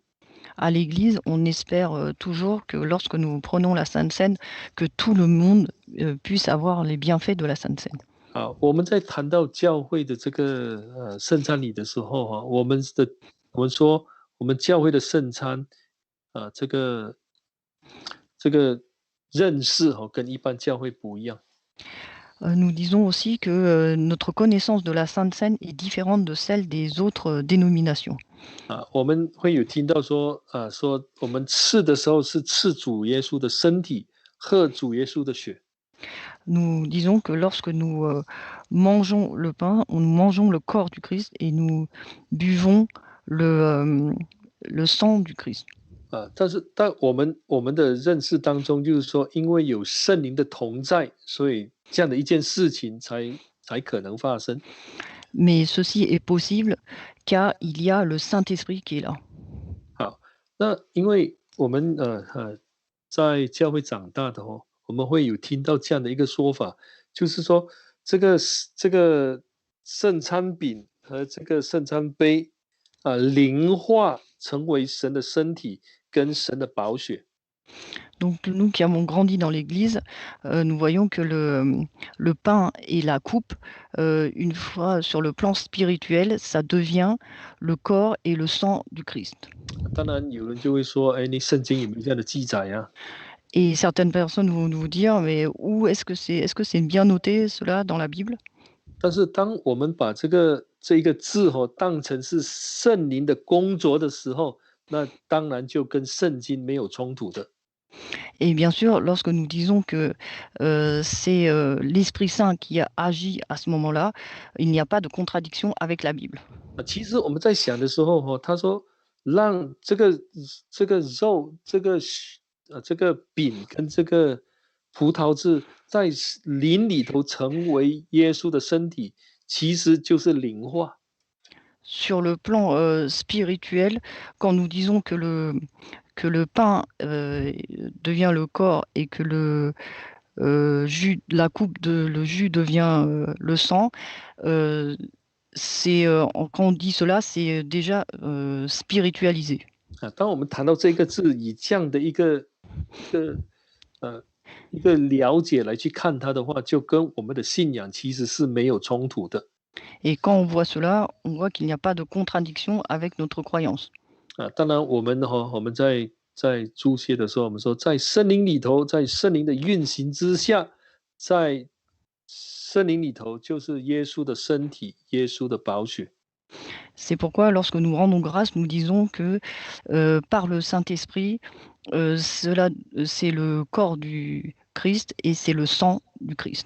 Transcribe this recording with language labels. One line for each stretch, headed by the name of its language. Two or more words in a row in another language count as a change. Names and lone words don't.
French: À l'Église, on espère toujours que lorsque nous prenons la Sainte Seine, que tout le monde puisse avoir les bienfaits de la Sainte Seine.
Chinese: 我们在谈到教会的这个圣餐礼的时候我们说我们教会的圣餐这个认识跟一般教会不一样。
French: Nous disons aussi que notre connaissance de la Sainte Seine est différente de celle des autres dénominations.
Chinese: 我们会有听到说我们吃的时候是吃主耶稣的身体，喝主耶稣的血。
French: Nous disons que lorsque nous mangeons le pain, nous mangeons le corps du Christ et nous buvons le sang du Christ.
Chinese: 但是我们的认识当中，就是说，因为有圣灵的同在，所以这样的一件事情才可能发生。
French: Mais ceci est possible car il y a le Saint-Esprit qui est là.
Chinese: 好，那因为我们在教会长大的我们会有听到这样的一个说法，就是说这个圣餐饼和这个圣餐杯灵化成为神的身体跟神的宝血。
French: Donc nous qui avons grandi dans l'Église, nous voyons que le pain et la coupe, une fois sur le plan spirituel, ça devient le corps et le sang du Christ.
Chinese: 当然有人就会说，你圣经有没有这样的记载啊？
French: Et certaines personnes vont nous dire, mais où est-ce que c'est bien noté cela dans la Bible?
Chinese: 但是当我们把这一个字当成是圣灵的工作的时候，那当然就跟圣经没有冲突的。
French: Et bien sûr, lorsque nous disons que c'est l'Esprit Saint qui a agi à ce moment-là, il n'y a pas de contradiction avec la Bible.
Chinese: 其实我们在想的时候他说让这个肉这个饼跟这个葡萄汁在灵里头成为耶稣的身体，其实就是灵化。
French: Sur le plan spirituel, quand nous disons que le pain devient le corps et que le jus, la coupe le jus devient le sang, quand on dit cela, c'est déjà spiritualisé.
Chinese: 当我们谈到这个字，以这样的一个了解来去看它的话，就跟我们的信仰其实是没有冲突的。
French: Et quand on voit cela, on voit qu'il n'y a pas de contradiction avec notre croyance.
Chinese: 当然我们在注解的时候，我们说在圣灵里头，在圣灵的运行之下，在圣灵里头就是耶稣的身体，耶稣的宝血。
French: C'est pourquoi lorsque nous rendons grâce, nous disons que par le Saint-Esprit, c'est le corps du Christ et c'est le sang du Christ.